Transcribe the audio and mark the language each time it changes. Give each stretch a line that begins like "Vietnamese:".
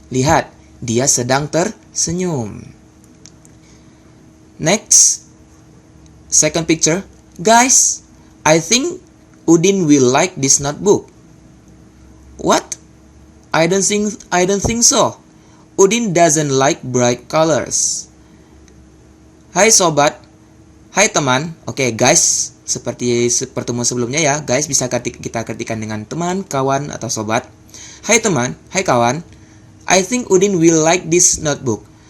Indonesian: Lihat, dia sedang tersenyum.
English: Next, second picture. Guys, I think Udin will like this notebook. What? I don't think so. Udin doesn't like bright colors.
Indonesian: Hai sobat. Hai teman.
English: Oke, guys,
Indonesian: seperti pertemuan sebelumnya ya. Guys bisa kita ketikkan dengan teman, kawan, atau sobat. Hai teman, hai kawan.
English: I think Udin will like this notebook.